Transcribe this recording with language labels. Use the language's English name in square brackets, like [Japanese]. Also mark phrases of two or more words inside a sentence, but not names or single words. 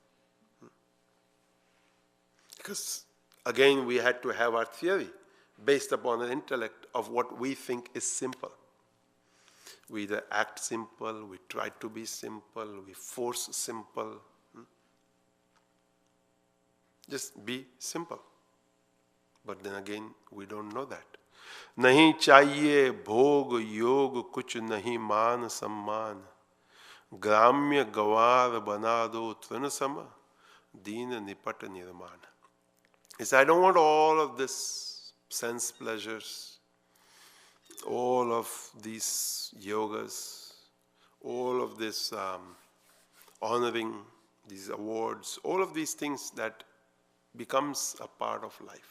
[English] Because again, we had to have our theory based upon an intellect of what we think is simple. We either act simple, we try to be simple, we force simple. Just be simple. But then again, we don't know that. [Hindi] नहीं चाहिए भोग योग कुछ नहीं मान सम्मान. ग्राम्य गँवार बना दो तृणसमा. दीन निपट निर्मान. [English] He said, I don't want all of this sense pleasures, all of these yogas, all of this honoring, these awards, all of these things that becomes a part of life.